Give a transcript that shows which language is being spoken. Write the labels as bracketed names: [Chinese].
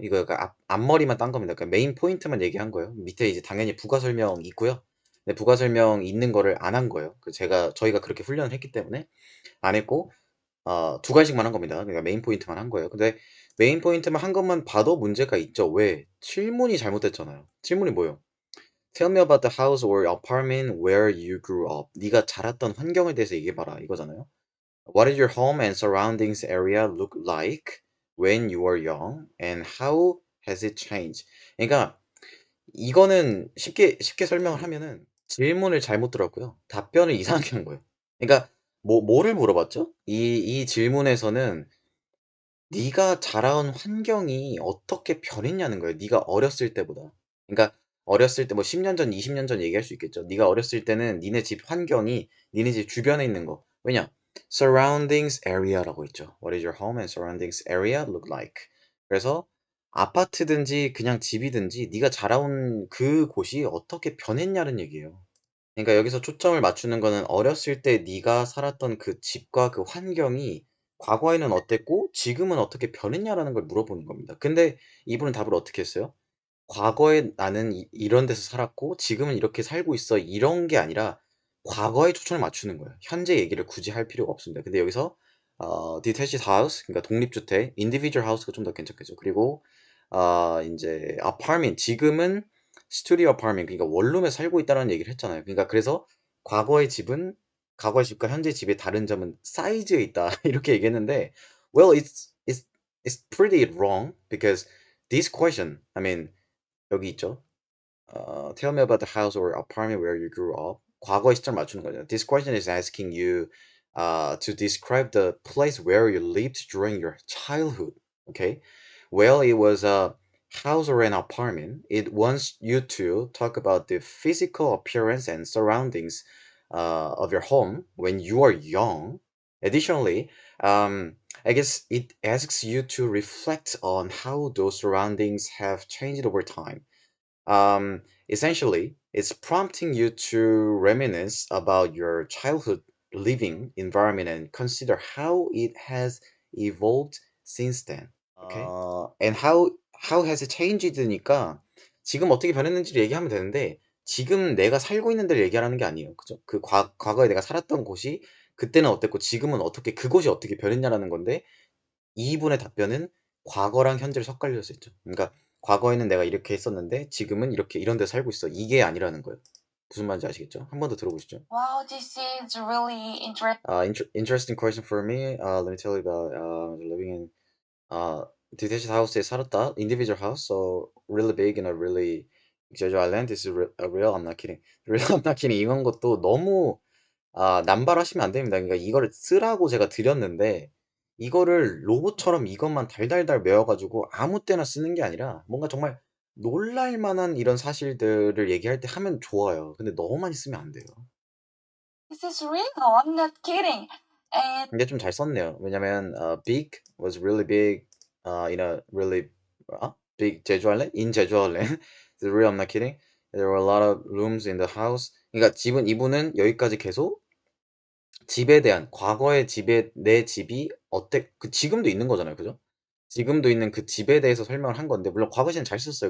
[Korean] 이거 약간 앞머리만 딴 겁니다. 그러니까 메인 포인트만 얘기한 거예요. 밑에 이제 당연히 부가 설명 있고요. 근데 부가 설명 있는 거를 안 한 거예요. 저희가 그렇게 훈련을 했기 때문에 안 했고 두 가지씩만 한 겁니다. 그러니까 메인 포인트만 한 거예요. 근데 메인 포인트만 한 것만 봐도 문제가 있죠. 왜? 질문이 잘못됐잖아요. 질문이 뭐예요? [English] Tell me about the house or apartment where you grew up. [Korean] 네가 자랐던 환경에 대해서 얘기해봐라 이거잖아요. [English] What did your home and surroundings area look like when you were young? And how has it changed? [Korean] 그러니까 이거는 쉽게 설명을 하면은 질문을 잘못 들었고요. 답변을 이상하게 한 거예요. 그러니까 뭐를 물어봤죠? 이 질문에서는 네가 자라온 환경이 어떻게 변했냐는 거예요. 네가 어렸을 때보다. 그러니까 어렸을 때 뭐 10년 전, 20년 전 얘기할 수 있겠죠. 네가 어렸을 때는 니네 집 환경이 니네 집 주변에 있는 거. 왜냐? [English] surroundings area [Korean] 라고 있죠. [English] What is your home and surroundings area look like? [Korean] 그래서 아파트든지 그냥 집이든지 네가 자라온 그 곳이 어떻게 변했냐는 얘기예요. 그러니까 여기서 초점을 맞추는 거는 어렸을 때 네가 살았던 그 집과 그 환경이 과거에는 어땠고 지금은 어떻게 변했냐라는 걸 물어보는 겁니다. 근데 이분은 답을 어떻게 했어요? 과거에 나는 이런 데서 살았고 지금은 이렇게 살고 있어 이런 게 아니라 과거에 초점을 맞추는 거예요. 현재 얘기를 굳이 할 필요가 없습니다. 근데 여기서 detached house 그러니까 독립주택, individual house가 좀 더 괜찮겠죠. 그리고 이제 apartment 지금은 스튜디오 아파트먼트, 그러니까 원룸에 살고 있다는 얘기를 했잖아요. 그러니까 그래서 과거의 집은 과거의 집과 현재 집의 다른 점은 사이즈에 있다 이렇게 얘기했는데, [English] well, it's pretty wrong because this question, I mean, [Korean] 여기 있죠. [English] Tell me about the house or apartment where you grew up. [Korean] 과거의 시점 맞추는 거죠. [English] This question is asking you to describe the place where you lived during your childhood. Okay. Well, it was a house or an apartment. It wants you to talk about the physical appearance and surroundings of your home when you are young. Additionally, I guess it asks you to reflect on how those surroundings have changed over time. Essentially, it's prompting you to reminisce about your childhood living environment and consider how it has evolved since then. Okay? And how has it changed [Korean] 니까 지금 어떻게 변했는지를 얘기하면 되는데, 지금 내가 살고 있는 데를 얘기하라는 게 아니에요. 그죠? 그 과거에 내가 살았던 곳이 그때는 어땠고 지금은 어떻게, 그곳이 어떻게 변했냐라는 건데, 이분의 답변은 과거랑 현재를 섞으려서 했죠. 그러니까 과거에는 내가 이렇게 했었는데 지금은 이렇게 이런 데 살고 있어. 이게 아니라는 거예요. 무슨 말인지 아시겠죠? 한 번 더 들어보시죠. [English] Wow, this is really Interesting question for me. Let me tell you about living in detached house [Korean] 에 살았다. [English] Individual house, so really big in a really Jeju Island. This is a real. I'm not kidding. Real. I'm not kidding. [Korean] 이런 것도 너무 남발하시면 안 됩니다. 그러니까 이거를 쓰라고 제가 드렸는데, 이거를 로봇처럼 이것만 달달달 외워가지고 아무 때나 쓰는 게 아니라 뭔가 정말 놀랄 만한 이런 사실들을 얘기할 때 하면 좋아요. 근데 너무 많이 쓰면 안 돼요. [English] This is real. I'm not kidding. And [Korean] 근데 좀 잘 썼네요. 왜냐면 [English] big was really big in a really big 제주 Island? In 제주 Island. This is real, I'm not kidding. There were a lot of rooms in the house. [Korean] 그러니까 이분은 여기까지 계속 집에 대한, 과거의 집에, 내 집이 그 지금도 있는 거잖아요. 그죠? 지금도 있는 그 집에 대해서 설명을 한 건데, 물론 과거 시는 잘 썼어요.